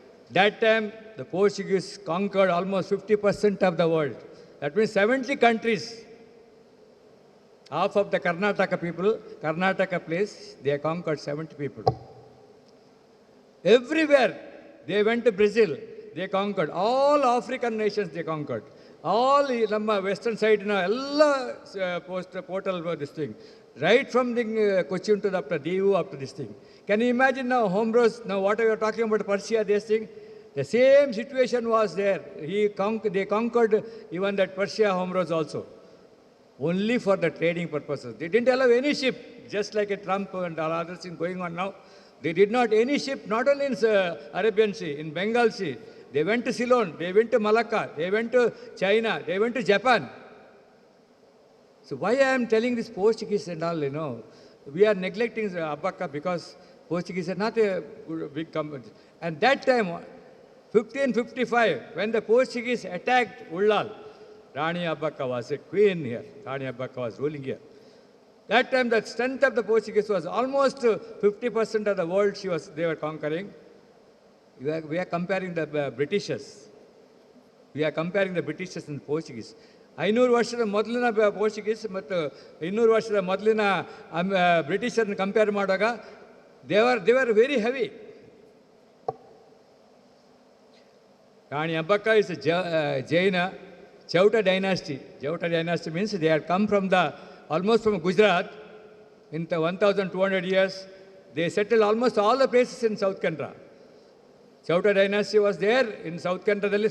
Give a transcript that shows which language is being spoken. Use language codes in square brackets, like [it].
[en] That time, the Portuguese conquered almost 50% of the world. That means 70 countries. Half of the Karnataka people, Karnataka place, they conquered 70 people. Everywhere, they went to Brazil, they conquered. All African nations, they conquered. [kn] All ನಮ್ಮ western ಸೈಡ್ನ ಎಲ್ಲ portal [en] this thing. Right from the Cochin to the Diu up to this thing. Can you imagine now, Homros, now what are you talking about Persia, this thing? The same situation was there. They conquered even that Persia, Homros also. Only for the trading purposes. They didn't allow any ship, just like a Trump and all other things going on now. They did not any ship, not only in Arabian Sea, in Bengal Sea. They went to Ceylon, they went to Malacca, they went to China, they went to Japan. So why I am telling this Portuguese and all, we are neglecting Abbakka because Portuguese are not a big company. And that time, 1555, when the Portuguese attacked Ullal, Rani Abbakka was a queen here. Rani Abbakka was ruling here. That time, the strength of the Portuguese was almost 50% of the world they were conquering. We are comparing the Britishers. We are comparing the Britishers and Portuguese. [kn] 500 ವರ್ಷದ ಮೊದಲಿನ Portuguese ಮತ್ತು 200 ವರ್ಷದ ಮೊದಲಿನ ಬ್ರಿಟಿಷರನ್ನು compare ಮಾಡುವಾಗ [en] they were very heavy. Rani Abbakka is a Jaina Chauta dynasty. Chauta dynasty means they had come from almost from Gujarat in the 1200 years. They settled almost all the places in South Canara. Chauta dynasty was there in South Canara.